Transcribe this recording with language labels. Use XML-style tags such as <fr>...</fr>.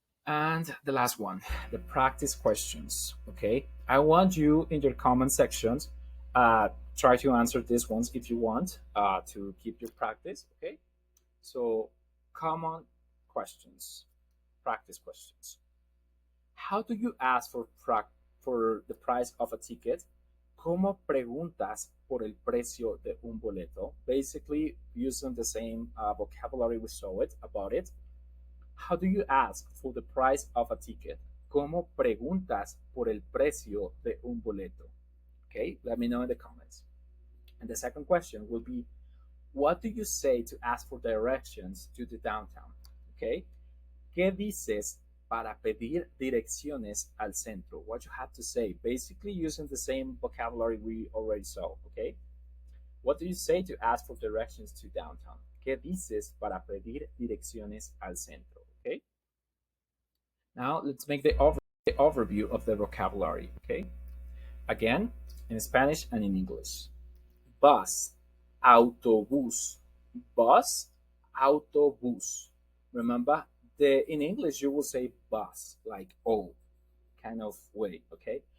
<en>And the last one, the practice questions. Okay, I want you in your comment sections, try to answer these ones if you want, to keep your practice. Okay, so common questions, practice questions. How do you ask for the price of a ticket?</en> <es>¿Cómo preguntas por el precio de un boleto?</es> <en>Basically, using the same vocabulary we saw it about it. How do you ask for the price of a ticket?</en> <es>¿Cómo preguntas por el precio de un boleto?</es> <en>Okay, let me know in the comments. And the second question will be, what do you say to ask for directions to the downtown?</en> <es>Okay, ¿qué dices para pedir direcciones al centro?</es> <en>What you have to say, basically using the same vocabulary we already saw. Okay, what do you say to ask for directions to downtown?</en> <es>¿Qué dices para pedir direcciones al centro?</es> <en>Okay. Now let's make the overview of the vocabulary. Okay. Again, in Spanish and in English. Bus, autobús. Bus, autobús. Remember, in English you will say bus, like O, kind of way. Okay.</en>